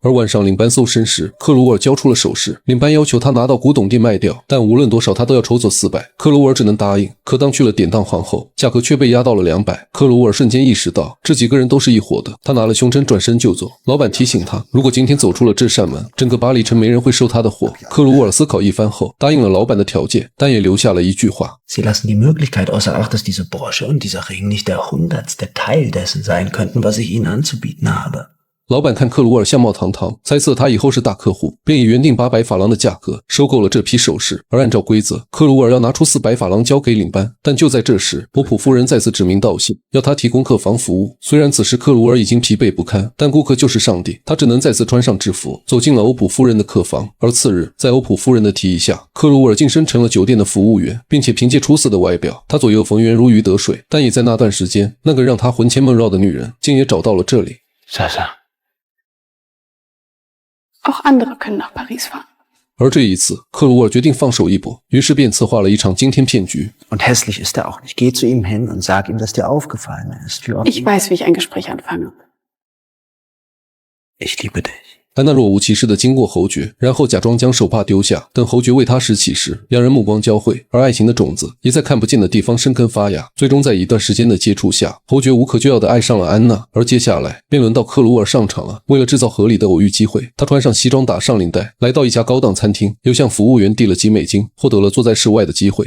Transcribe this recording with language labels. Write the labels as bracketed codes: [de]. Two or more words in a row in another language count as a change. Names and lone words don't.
[zh] 而晚上领班搜身时，克鲁尔交出了首饰，领班要求他拿到古董店卖掉，但无论多少他都要筹走400，克鲁尔只能答应。可当去了典当行后，价格却被压到了200。克鲁尔瞬间意识到这几个人都是一伙的，他拿了胸针转身就走。老板提醒他，如果今天走出了这扇门，整个巴黎城没人会收他的货。克鲁尔思考一番后，答应了老板的条件，但也留下了一句话 [de] Sie lassen die Möglichkeit außer Acht, dass diese Brosche und dieser Ring nicht der hundertste Teil dessen sein könnten, was ich Ihnen anzubieten habe. [zh] 老板看克鲁尔相貌堂堂，猜测他以后是大客户，便以原定800法郎的价格收购了这批首饰。而按照规则，克鲁尔要拿出400法郎交给领班。但就在这时，欧普夫人再次指名道姓，要他提供客房服务。虽然此时克鲁尔已经疲惫不堪，但顾客就是上帝，他只能再次穿上制服，走进了欧普夫人的客房。而次日，在欧普夫人的提议下，克鲁尔晋升成了酒店的服务员，并且凭借出色的外表，他左右逢源，如鱼得水。但也在那段时间，那个让他魂牵梦绕的女人，竟也找到了这里。 [de] Auch andere können nach Paris fahren. [zh] 而这一次，克鲁尔决定放手一搏，于是便策划了一场惊天骗局。 [de] Und hässlich ist er auch nicht. Geh zu ihm hin und sag ihm, dass dir aufgefallen ist. Ich weiß, wie ich ein Gespräch anfange. Ich liebe dich. [zh] 安娜若无其事地经过侯爵，然后假装将手帕丢下，等侯爵为她拾起时，两人目光交汇，而爱情的种子也在看不见的地方生根发芽。最终在一段时间的接触下，侯爵无可救药地爱上了安娜。而接下来便轮到克鲁尔上场了。为了制造合理的偶遇机会，他穿上西装打上领带，来到一家高档餐厅，又向服务员递了几美金，获得了坐在室外的机会。